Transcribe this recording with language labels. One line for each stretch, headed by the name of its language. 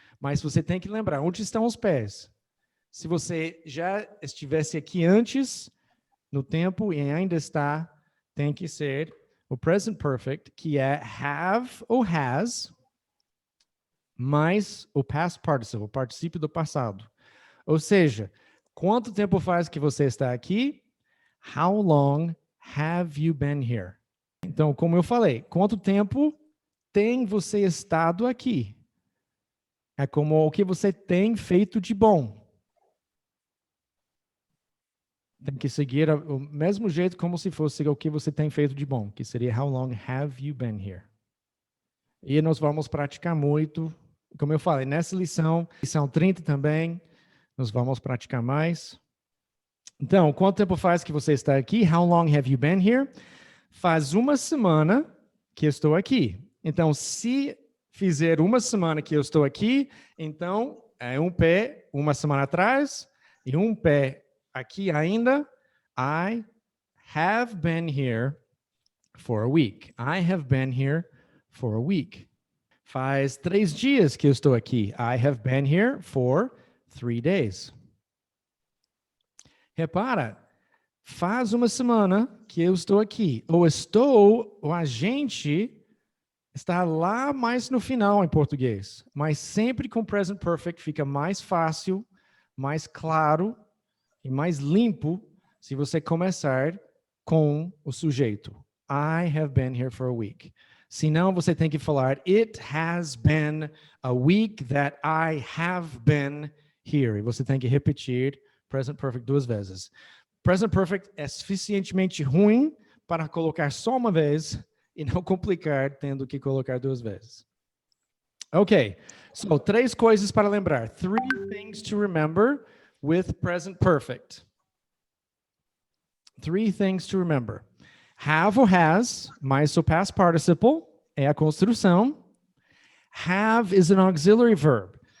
Portuguese: Mas você tem que lembrar, onde estão os pés? Se você já estivesse aqui antes, no tempo, e ainda está, tem que ser o present perfect, que é have ou has, mais o past participle, o particípio do passado. Ou seja, quanto tempo faz que você está aqui?
English: How long have you been here?
Portuguese: Então, como eu falei, quanto tempo tem você estado aqui? É como o que você tem feito de bom. Tem que seguir o mesmo jeito como se fosse o que você tem feito de bom, que seria
English: how long have you been here?
Portuguese: E nós vamos praticar muito, como eu falei, nessa lição 30 também, nós vamos praticar mais. Então, quanto tempo faz que você está aqui?
English: How long have you been here?
Portuguese: Faz uma semana que eu estou aqui. Então, se fizer uma semana que eu estou aqui, então é um pé uma semana atrás e um pé aqui ainda.
English: I have been here for a week. I have been here for a week.
Portuguese: Faz 3 dias que eu estou aqui.
English: I have been here for 3 days.
Portuguese: Repara, faz uma semana que eu estou aqui. Ou a gente está lá mais no final em português. Mas sempre com present perfect fica mais fácil, mais claro e mais limpo se você começar com o sujeito.
English: I have been here for a week.
Portuguese: Senão você tem que falar
English: it has been a week that I have been here.
Portuguese: E você tem que repetir present perfect 2 vezes. Present perfect é suficientemente ruim para colocar só uma vez e não complicar tendo que colocar 2 vezes. Ok. So, 3 coisas para lembrar.
English: 3 things to remember with present perfect. 3 things to remember.
Portuguese: Have or has, mais o past participle, é a construção.
English: Have is an auxiliary verb.